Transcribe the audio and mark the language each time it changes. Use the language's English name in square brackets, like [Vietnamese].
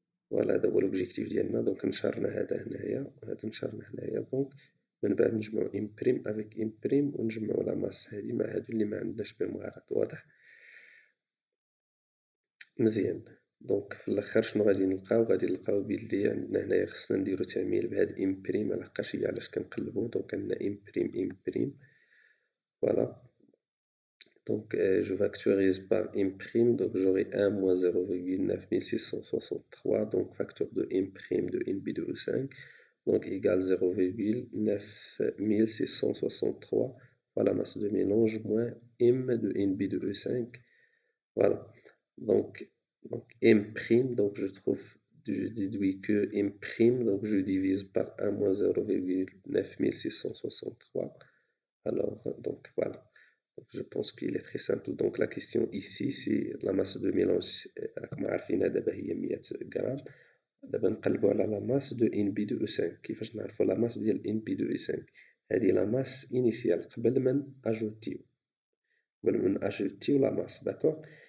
[Arabic] فوالا هذا هو لوبجيكتيف ديالنا. دونك نشرنا هذا هنايا وهذا نشرنا هنايا، دونك من بعد نجمعو ام بريم افيك ام بريم ونجمعو لا ماس هادي مع هادو اللي ما عندناش بهم غلط، واضح. مزيان. دونك في الاخر شنو غادي نلقاو؟ غادي نلقاو بلي عندنا هنايا خصنا نديرو تعميل بهاد ام بريم، لحقاش هي علاش كنقلبو. دونك عندنا ام بريم، فوالا. [French] Donc je factorise par M', donc j'aurai 1 moins 0,9663, donc facteur de M' de NB2O5, donc égale 0,9663 par la masse de mélange moins M de NB2O5, voilà. Donc M', donc je déduis que M', donc je divise par 1 moins 0,9663, alors donc voilà. Je pense qu'il est très simple. Donc la question ici, c'est la masse de mélange. [Arabic] راكم عارفين دابا هي 100 غرام. دابا نقلبو على لا ماس دو ان بي 2 او 5. كيفاش نعرفو لا ماس ديال ان بي 2 او 5؟ هذه لا ماس انيسيال قبل ما اجوتيو لا ماس، داكوغ.